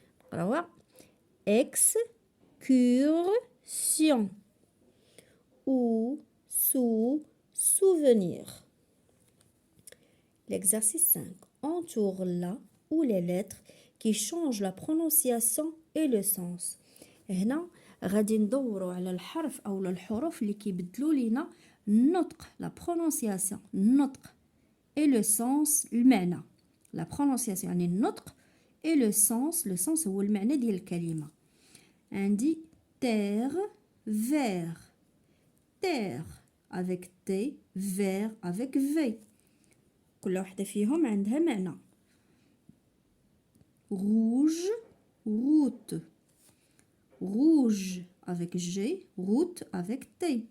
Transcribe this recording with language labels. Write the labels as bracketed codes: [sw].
[fr] Alors, excursion. Ou, sous, souvenir. L'exercice 5. Entoure la ou les lettres qui changent la prononciation et le sens. [ar] هنا غادي ندوروا على الحرف او الحروف اللي كيبدلوا لينا النطق [fr] la prononciation [ar] النطق [fr] et le sens [ar] المعنى [fr] la prononciation [ar] يعني النطق [fr] et le sens [ar] هو المعنى ديال الكلمة. عندي [fr] terre vert terre avec T vert avec V [ar] كل واحدة فيهم عندها معنى. [fr] Rouge, route. Rouge avec G, route avec T.